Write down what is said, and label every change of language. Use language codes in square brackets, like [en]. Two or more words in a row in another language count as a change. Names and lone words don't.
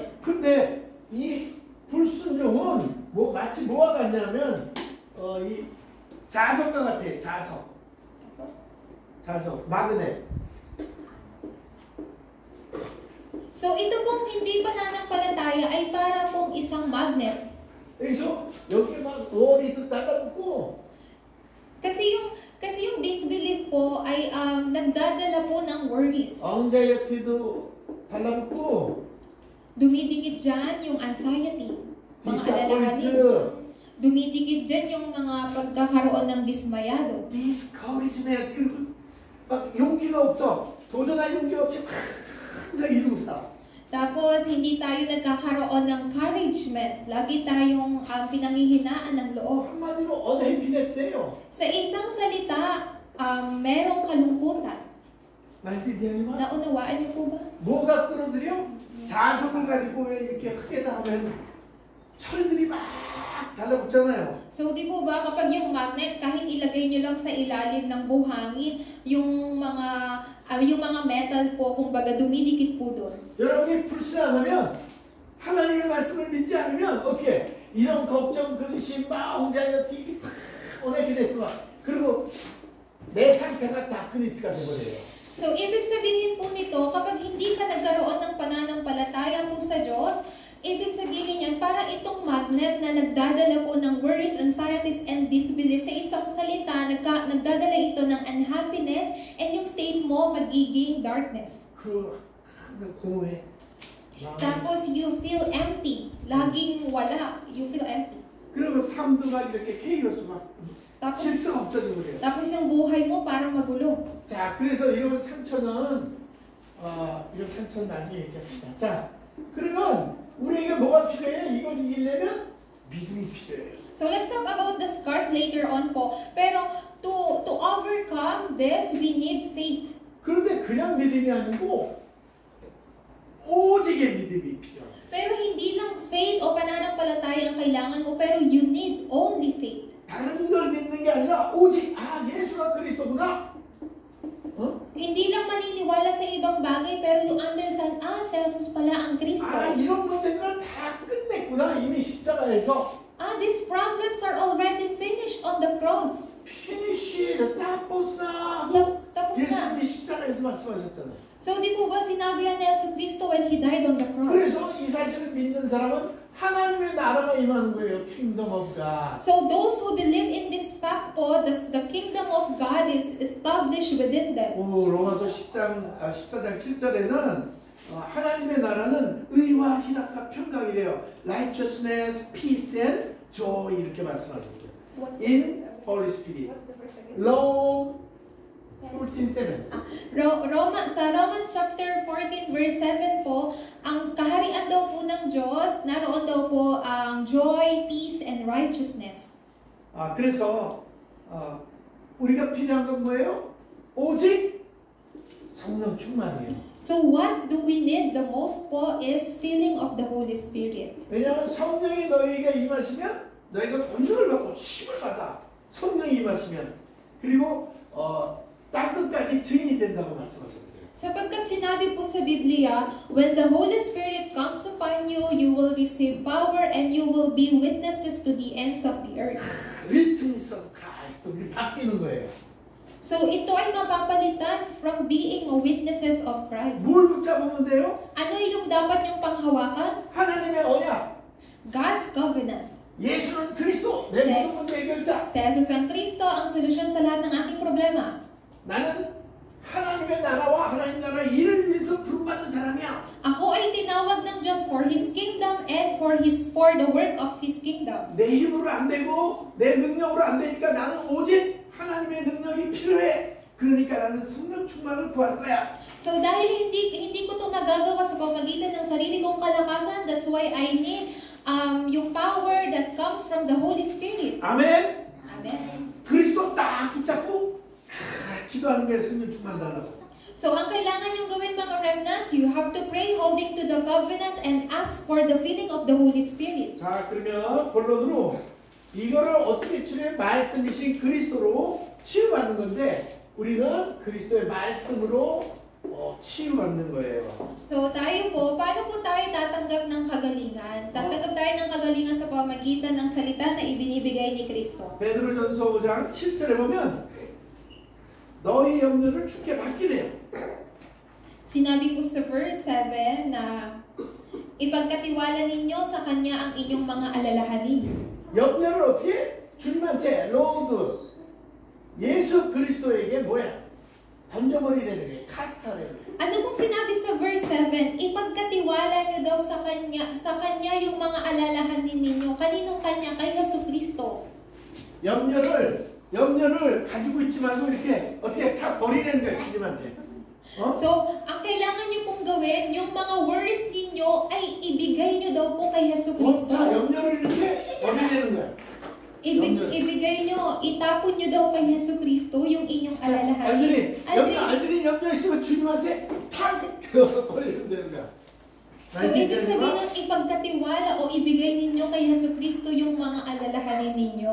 [ko] 근데 이 불순종은 마치 뭐와 같냐면 이 자석과 같아요. 자석, 마그넷. [tl] So ito pong hindi pananampalataya ay para pong isang magnet. [ko] 그래서 여기 막 월이도 달라붙고 [tl] Kasi yung disbelief po ay nagdadala po ng worries. [ko] anxiety도 달라붙고 [tl] Dumidikit dyan yung anxiety, mga alalahanin. Dumidikit dyan yung mga pagkakaroon ng dismayado. [ko] discouragement 그리고 막 용기가 없어. 도전할 용기가 없이 항상 이러고 살아. [tl] Tapos, hindi tayo nagkakaroon ng encouragement. Lagi tayong pinanghihinaan ng loob. [ko] 한마디로 unhappiness예요. [tl] Sa isang salita, merong kalungkutan. 나이티디아니마 Naunawaan niyo po ba? [ko] 뭐가 끌어들여? 자석을 가지고 왜 이렇게 크게다 하면 철들이 막 달라붙잖아요. [tl] So, di po ba, kapag yung magnet, kahit ilagay nyo lang sa ilalim ng buhangin, yung mga metal po, kumbaga, dumidikit po doon. [ko] 여러분이 불신하면 하나님의 말씀을 믿지 않으면 어떻게 이런 걱정, 근심, [en] anxiety unhappiness [ko] 그리고 내 상태가 다크니스가 되버려요. [tl] So, ibig sabihin po nito, kapag hindi ka nagkaroon ng pananampalataya po sa Diyos, ibig sabihin yan, para itong magnet na nagdadala po ng [en] worries, anxieties, and disbelief. [tl] Sa isang salita, nagdadala ito ng [en] unhappiness, and [tl] yung state mo magiging darkness. [ko] 공허해. [tl] Tapos, [en] you feel empty. [tl] Laging wala. [en] You feel empty. [ko] 그리고 삶도 막 이렇게 케이오스 막 [tl] Tapos, [ko] 질서가 없어지고 그래요. [tl] tapos yung buhay mo parang magulo. [ko] 자, 그래서 이런 상처는 나중에 얘기합시다. 자, 그러면 우리에게 뭐가 필요해요? 이걸 이기려면 믿음이 필요해요. [en] So let's talk about the scars later on [tl] po. Pero [en] to overcome this, we need faith. [ko] 그런데 그냥 믿음이 아니고 오직의 믿음이 필요해요. [tl] Pero hindi lang faith o pananampalataya ang kailangan mo, pero [en] you need only faith. [ko] 다른 걸 믿는 게 아니라 오직 예수가 그리스도구나. [tl] Hindi lang maniniwala sa ibang bagay, pero [en] you understand, [tl] si Jesus pala ang Kristo. [ko] 이런 것들은 다 끝냈구나. 이미 십자가에서. [en] These problems are already finished on the cross. [tl] 피니쉬를 tapos na. Tapos na. [ko] 예수님이 십자가에서 말씀하셨잖아요. [tl] So di po ba sinabi yan ni Jesus Cristo [en] when He died on the cross? [ko] 그래서 이 사실을 믿는 사람은 하나님의 나라가 임하는 거예요. [en] Kingdom of God. So those who believe in this fact po, the kingdom of God is established within them. [ko] 로마서 14장 7절에는 하나님의 나라는 의와 희락과 평강이래요. [en] Righteousness, peace and joy [ko] 이렇게 말씀하셨어요. [en] In Holy Spirit. Long 14:7. [tl] Sa [en] Romans chapter 14 verse 7 [tl] po, ang kaharian daw po ng Diyos, naroon daw po ang [en] joy, peace, and righteousness. [ko] 그래서 우리가 필요한 건 뭐예요? 오직 성령 충만이에요. [en] So what do we need the most po is filling of the Holy Spirit. [ko] 왜냐하면 성령이 너희에게 임하시면 너희가 권능을 받고 힘을 받아. 성령이 임하시면 그리고 땅 끝까지 증인이 된다고 말씀하셨어요. [tl] Sapagkat sinabi po sa Biblia, [en] when the Holy Spirit comes upon you, you will receive power and you will be witnesses to the ends of the earth. Witness of Christ. [ko] 우리 바뀌는 거예요. [tl] So ito ay mapapalitan [en] from being witnesses of Christ. [ko] 뭘 붙잡으면 돼요? [tl] Ano yung dapat niyong panghawakan? [ko] 하나님의 언약. [en] God's covenant. [ko] 예수는 그리스도. 내 모든 문제 해결자. [tl] Si Jesus ang Kristo ang solusyon sa lahat ng aking problema. [ko] 나는 하나님의 나라와 하나님 나라 일을 위해서 부름받은 사람이야. [tl] Ako ay tinawag ng Diyos [en] for His kingdom and for the work of His kingdom. [ko] 내 힘으로 안 되고 내 능력으로 안 되니까 나는 오직 하나님의 능력이 필요해. 그러니까 나는 성령 충만을 구할 거야. [tl] So dahil hindi ko ito magagawa sa pamamagitan ng sarili kong kalakasan, [en] that's why I need yung power that comes from the Holy Spirit. [ko] 아멘. [en] Amen. [ko] 그리스도 딱 붙잡고 기도하는 게 성령 충만 달라고. [en] So, [tl] ang kailangan yung gawin mga [en] remnants, you have to pray holding to the covenant and ask for the filling of the Holy Spirit. [ko] 자, 그러면 본론으로 이거를 어떻게 치료해? 말씀이신 그리스도로 치유받는 건데 우리는 그리스도의 말씀으로 치유받는 거예요. [tl] So, tayo po, paano po tayo tatanggap ng kagalingan? Tatanggap tayo ng kagalingan sa pamagitan ng salita na ibinibigay ni Kristo. [ko] 베드로전서 5장 7절에 보면 너희 염려를 주께 맡기래요. [tl] Sinabi po sa verse 7 na ipagkatiwala ninyo sa Kanya ang inyong mga alalahanin. [ko] 염려를 어떻게? 주님한테 로드 예수 그리스도에게 뭐야? 던져버리라는 게 카스타래요. [tl] Ano pong sinabi sa verse 7? Ipagkatiwala nyo daw sa Kanya yung mga alalahanin ninyo. Kaninong Kanya? Kay Jesucristo. [ko] 염려를 가지고 있지 말고 이렇게 어떻게 다 버리는 거예요, 주님한테. [tl] So, ang kailangan nyo pong gawin, yung mga worries ninyo ay ibigay nyo daw po kay Jesucristo. [ko] 다 염려를 이렇게 버리는 거야. [tl] Ibigay nyo, itapon nyo daw kay Jesucristo yung inyong alalahanin. [ko] 알들이 염려 있으면 주님한테 다 버리면 되는 거야. [tl] So, ibig sabihin ng ipagkatiwala o ibigay ninyo kay Jesucristo yung mga alalahanin ninyo.